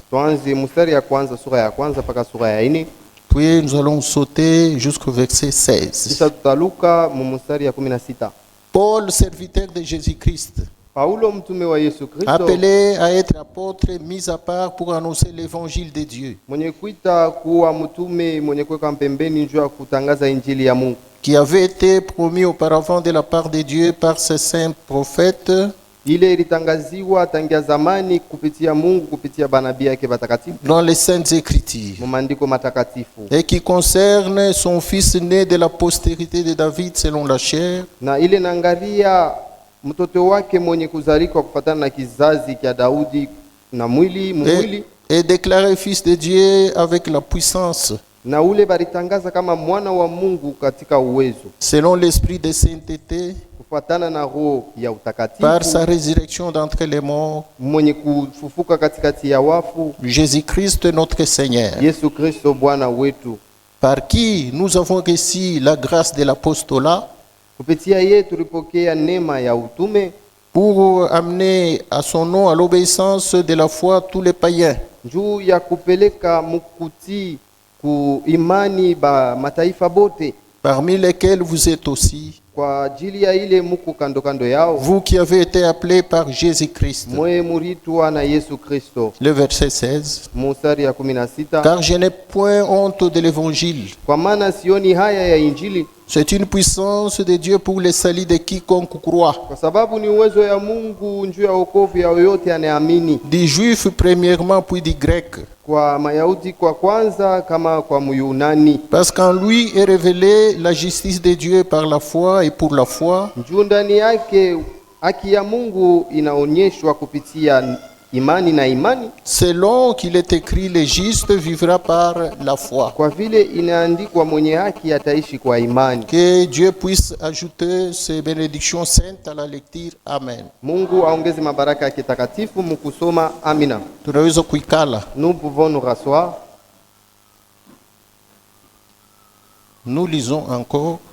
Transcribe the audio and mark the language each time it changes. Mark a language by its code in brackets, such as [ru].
[sw] Tuanze mstari ya kwanza sura ya kwanza mpaka sura ya 4. [fr] Puis nous allons sauter jusqu'au verset 16. [sw] Kisha tutaluka mumustari ya 16. [fr] Paul, serviteur de Jésus-Christ, [sw] Paulo mtume wa Yesu Kristo, [fr] appelé à être apôtre, mis à part pour annoncer l'évangile de Dieu, [sw] mwenye kuita kuwa mtume, mwenye kuweka pembeni njoo ya kutangaza injili ya Mungu, [fr] qui avait été promis auparavant de la part de Dieu par ses saints prophètes, [sw] ile ilitangaziwa tangia zamani kupitia Mungu kupitia banabii yake watakatifu [fr] dans les saintes écritures, [sw] mu maandiko matakatifu, [fr] et qui concerne son fils né de la postérité de David selon la chair, [sw] na ile naangalia mtoto wake mwenye kuzalika kufatana na kizazi cha Daudi na mwili [fr] et déclaré fils de Dieu avec la puissance, [sw] na ule balitangaza kama mwana wa Mungu katika uwezo [fr] selon l'esprit de sainteté, [sw] kufatana na roho ya utakatifu, [fr] par sa résurrection d'entre les morts, [sw] mwenye kufufuka katikati ya wafu, [fr] Jésus-Christ notre Seigneur, [sw] Yesu Kristo Bwana wetu, [fr] par qui nous avons reçu la grâce de l'apostolat [sw] kupitia yeye tulipokea neema ya utume [fr] pour amener à son nom à l'obéissance de la foi tous les païens, [sw] juu ya kupeleka mukutii ku imani ba mataifa bote, [fr] parmi lesquels vous êtes aussi, [sw] kwa ajili ya ile muko kando kando yao, [fr] vous qui avez été appelés par Jésus-Christ. [sw] mwe muritwa na Yesu Kristo. [fr] Le verset 16. [sw] Mstari ya 16, [fr] Car je n'ai point honte de l'évangile. [sw] kwa maana sioni haya ya injili, [fr] C'est une puissance de Dieu pour le salut de quiconque croit, [sw] kwa sababu ni uwezo ya Mungu njuu ya wokovu ya yoyote anayeamini, [fr] du juif premièrement puis du grec. [sw] kwa Mayahudi kwa kwanza kama kwa Myunani. [fr] Parce qu'en lui est révélée la justice de Dieu par la foi, et pour la foi, [sw] Njuu ndani yake haki ya Mungu inaonyeshwa kupitia imani na imani, [fr] selon qu'il est écrit, le juste vivra par la foi. [sw] kwa vile inaandikwa mwenye haki ataishi kwa imani. [fr] Que Dieu puisse ajouter ses bénédictions saintes à la lecture. Amen. [sw] Mungu aongeze mabaraka yake takatifu mkusoma. Amina. Tunaweza kuikala. [fr] Nous pouvons nous rasseoir. Nous lisons encore